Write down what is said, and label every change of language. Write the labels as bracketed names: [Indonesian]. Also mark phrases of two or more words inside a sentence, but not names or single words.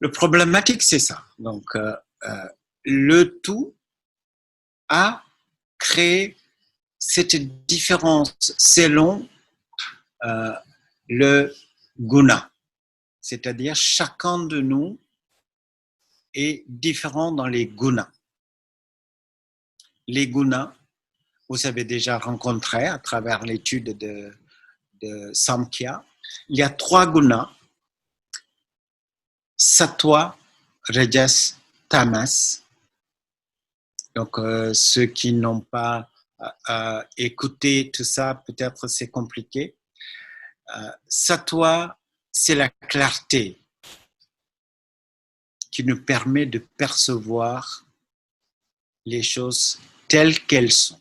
[French] Le problématique, c'est ça. Donc, le tout a créé cette différence selon le guna. C'est-à-dire, chacun de nous est différent dans les gunas. Les gunas, vous avez déjà rencontré à travers l'étude de Samkhya. Il y a 3 gunas: sattva, rajas, tamas. Donc, ceux qui n'ont pas écouté tout ça, peut-être c'est compliqué. Sattva, c'est la clarté qui nous permet de percevoir les choses telles qu'elles sont.